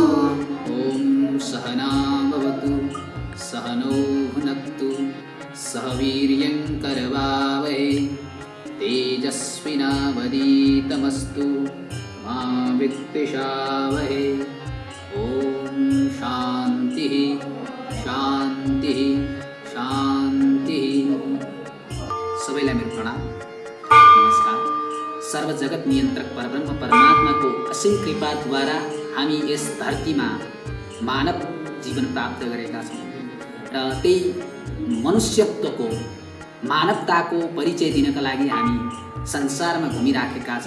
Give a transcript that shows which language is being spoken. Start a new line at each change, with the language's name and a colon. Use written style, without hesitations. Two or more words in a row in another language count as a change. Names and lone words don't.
Sanskrit: ओम सहना भवतु सहनौ भुनक्तु सह वीर्यं करवावहै तेजस्विनावधीतमस्तु मा विद्विषावहै। ओम शांति शांति शांति।
Nepali: सबैलाई मेरो प्रणाम नमस्कार। सर्व जगत नियन्त्रक परब्रह्म परमात्माको असीम कृपाद्वारा हामी यस धरतीमा मानव जीवन प्राप्त गरेका छौँ र त्यही मनुष्यत्वको मानवताको परिचय दिनका लागि हामी संसारमा घुमिराखेका छौँ।